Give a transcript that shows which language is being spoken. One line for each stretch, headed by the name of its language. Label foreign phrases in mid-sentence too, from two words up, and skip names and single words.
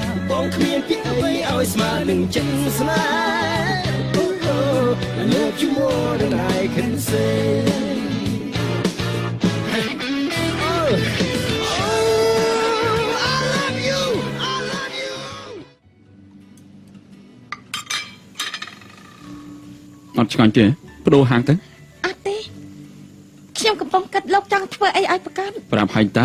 Khmer: បងគ្មានពីអ្វីឲ្យស្មើនឹងចិត្តស្នេហ៍
English: I love you more than I can say
Khmer: អត់ឆ្ងាញ់ទេបដូរហាងទៅ អត់ទេខ្ញុំកំពុងគិតលោកចង់ធ្វើអីឲ្យប្រកាន់